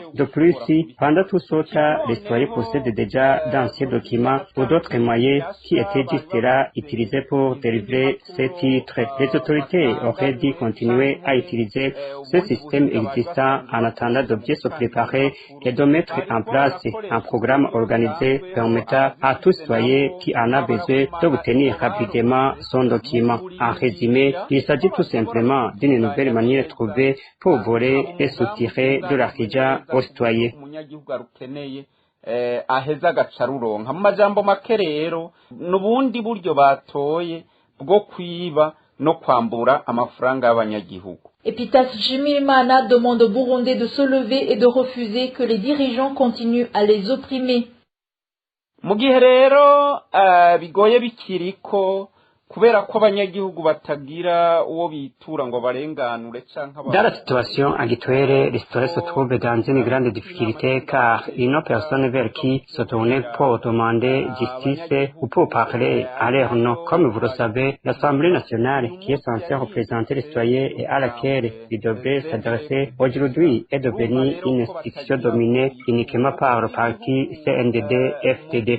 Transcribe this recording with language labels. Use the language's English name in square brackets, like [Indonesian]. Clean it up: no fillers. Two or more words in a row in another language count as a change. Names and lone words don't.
[French] De plus, si pendant tout ce temps, les citoyens possèdent déjà d'anciens documents ou d'autres moyens qui étaient juste là utilisés pour délivrer ces titres, les autorités auraient dû continuer à utiliser ce système existant en attendant de bien se préparer et de mettre en place un programme organisé permettant à tout citoyen qui en a besoin d'obtenir rapidement son document. En résumé, il s'agit tout simplement d'une nouvelle manière trouvée pour voler et soutirer de l'argent aux citoyens. [Rundi] Aheza agacaruronka mu majambo make rero n'ubundi buryo batoye bwo kwiba no kwambura amafaranga y'abanyagihugu. [French] Epitas Shimirimana demande aux Burundais de se lever et de refuser que les dirigeants continuent à les opprimer. [Rundi] Mu gihe rero bigoye bikiriko kubera ko abanyagihugu batagira uwo bitura ngo barenganure canka. [French] Dans la situation actuelle, l'histoire se trouve dans une grande difficulté car il n'y a personne vers qui se tourner pour demander justice ou pour parler à leur nom. Comme vous le savez, l'Assemblée nationale, qui est censée représenter les citoyens et à laquelle il devrait s'adresser, aujourd'hui est devenue une institution dominée uniquement par le parti CNDD-FDD.